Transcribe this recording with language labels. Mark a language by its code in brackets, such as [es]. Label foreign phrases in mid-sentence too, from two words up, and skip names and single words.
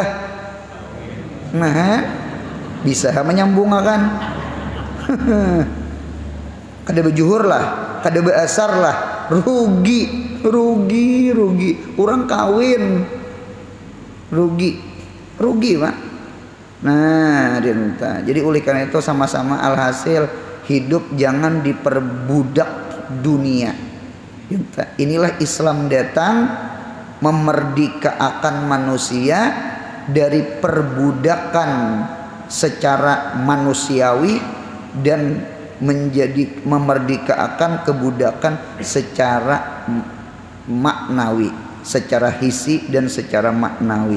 [id] Nah, bisa menyambung kan? [bjn] Kada bejuhur lah, kada beasar lah, rugi. Orang kawin rugi Pak. [id] Nah, dinta. Jadi oleh karena itu sama-sama alhasil hidup jangan diperbudak dunia. Dinta. Inilah Islam datang memerdekakan manusia dari perbudakan secara manusiawi dan menjadi memerdekakan kebudakan secara maknawi, secara hisi dan secara maknawi.